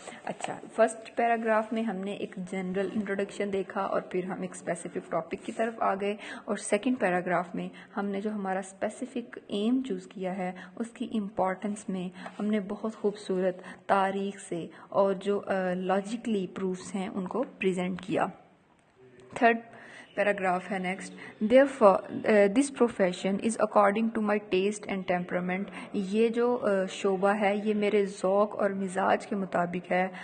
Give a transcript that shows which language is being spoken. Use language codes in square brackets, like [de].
[ur] اچھا، first paragraph میں ہم نے ایک جنرل انٹروڈکشن دیکھا اور پھر ہم ایک اسپیسیفک ٹاپک کی طرف آ گئے، اور سیکنڈ پیراگراف میں ہم نے جو ہمارا اسپیسیفک ایم چوز کیا ہے اس کی امپورٹنس میں ہم نے بہت خوبصورت تاریخ سے اور جو لاجیکلی پروفس ہیں ان کو پریزنٹ کیا. تھرڈ پیراگراف ہے next. [en] therefore this profession is according to my taste and temperament. [ur] یہ جو شعبہ ہے یہ میرے ذوق اور مزاج کے مطابق ہے.